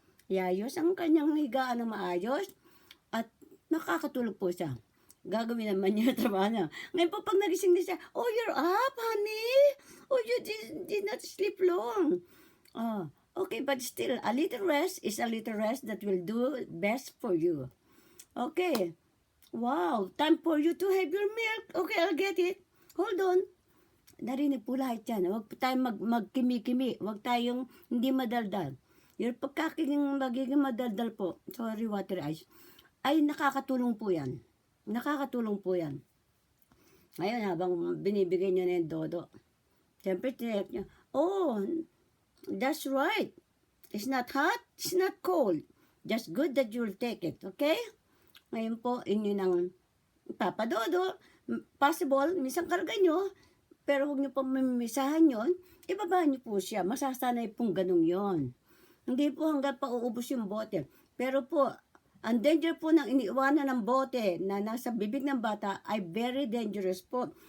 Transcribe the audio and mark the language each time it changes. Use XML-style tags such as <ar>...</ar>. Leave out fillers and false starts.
<tl>Iayos ang kanyang higaan ng maayos. At nakakatulog po siya. Gagawin naman niya trabaho niya. Ngayon po, pag nagising na siya,</tl> <en>oh, you're up, honey. Oh, you did not sleep long. Okay, but still, a little rest is a little rest that will do best for you. Okay. Wow, time for you to have your milk. Okay, I'll get it. Hold on.</en> <tl>Narinig po lahat yan. Huwag tayong magkimi-kimi. Huwag tayong hindi madaldal. Yung magiging madaldal po, sorry, water ice, ay nakakatulong po yan. Nakakatulong po yan. Ngayon, habang binibigay nyo na yung dodo, siyempre, tinelek nyo,</tl> <en>oh, that's right. It's not hot, it's not cold. Just good that you'll take it, okay?</en> <tl>Ngayon po, inyo ng papadodo. Possible, minsan karga nyo, pero huwag nyo pa mamimisahan yon, ibaba nyo po siya. Masasanay pong ganun yon. Hindi po hanggang pauubos yung bote. Pero po, ang danger po ng iniiwanan ng bote na nasa bibig ng bata ay very dangerous po.</tl>